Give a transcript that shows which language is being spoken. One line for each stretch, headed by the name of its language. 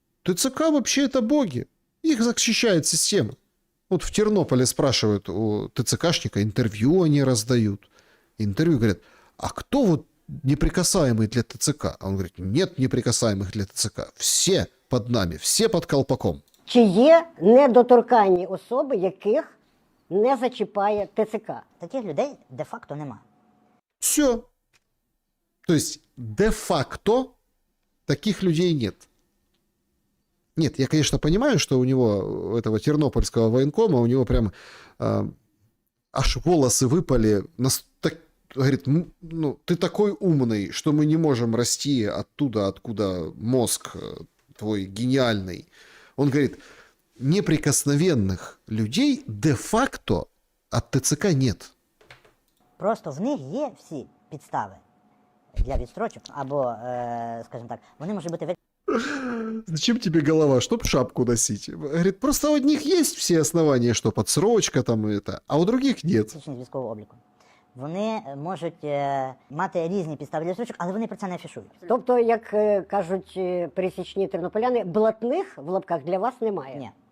Russian: ТЦК вообще это боги. Их защищает система. Вот в Тернополе спрашивают у ТЦКшника, интервью они раздают. Интервью говорят, а кто вот неприкасаемый для ТЦК? А он говорит, нет неприкасаемых для ТЦК. Все под нами, все под колпаком.
Ukrainian: Чи є недоторканні особи, яких не зачіпає ТЦК? Таких людей де-факто нема. Все.
Russian: То есть, де-факто таких людей нет. Нет, я, конечно, понимаю, что у него, у этого тернопольского военкома, у него прям аж волосы выпали. Говорит, ну, ты такой умный, что мы не можем расти оттуда, откуда мозг твой гениальный. Он говорит, неприкосновенных людей де-факто от ТЦК нет.
Ukrainian: Просто в них є всі підстави для відстрочок, або, скажімо так, вони можуть бути...
Russian: Зачем тебе голова? Чтоб шапку носить. Говорит, просто у одних есть все основания, что подсрочка там это, а у других нет.
Ukrainian: З військового обліку. Вони можуть мати різні підстави для відстрочок, але вони про це не афішують. Тобто, як кажуть пересічні тернополяни, блатних в лапках для вас немає?